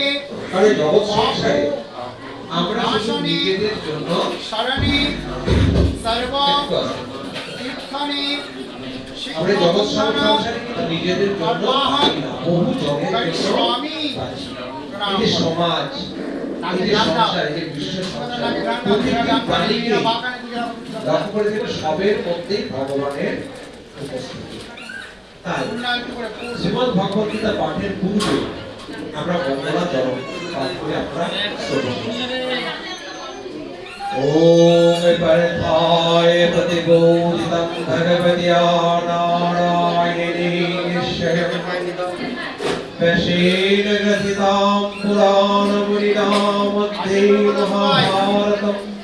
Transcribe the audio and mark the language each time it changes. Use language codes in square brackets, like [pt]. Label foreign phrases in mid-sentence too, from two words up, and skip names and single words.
[bn] কারণ জগৎ সংসারে আমরা শুধু নিজেদের জন্য আমরা জগৎ সংসারে কিন্তু নিজেদের জন্য বহু জনের জন্য এই যে সমাজ, এই যে সংসার, এই যে বিশ্ব সংসার, প্রতিটি প্রাণীকে লক্ষ্য করে দেখবে সবের মধ্যেই ভগবানের উপস্থিতি। তাই শ্রীমদ্ ভগবদ্গীতা পাঠের পূর্বে আমরা বন্দনা চরণ পাঠ করে আমরা শ্রবণ করি। [sa] ओम परथाय प्रतिबोधितं भगवत्या नारायणेश्वरं वशेन ग्रथितां पुराणमुनिनामध्ये महाभारतम्